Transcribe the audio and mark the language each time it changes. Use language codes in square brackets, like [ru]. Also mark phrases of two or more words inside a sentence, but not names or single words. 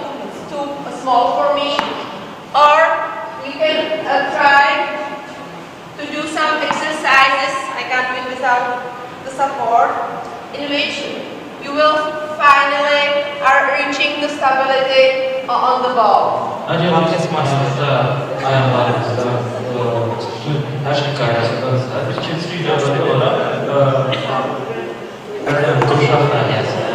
[en] It's too small for me. Or we can try to do some exercises, I can't do it without the support, in which you will finally are reaching the stability on the ball. [az] Əgər biz maçımızda ayaqlarımızda bütün hər şey qaydasındadırsa, bir keçir idarəli olaraq qurşaq dairəsi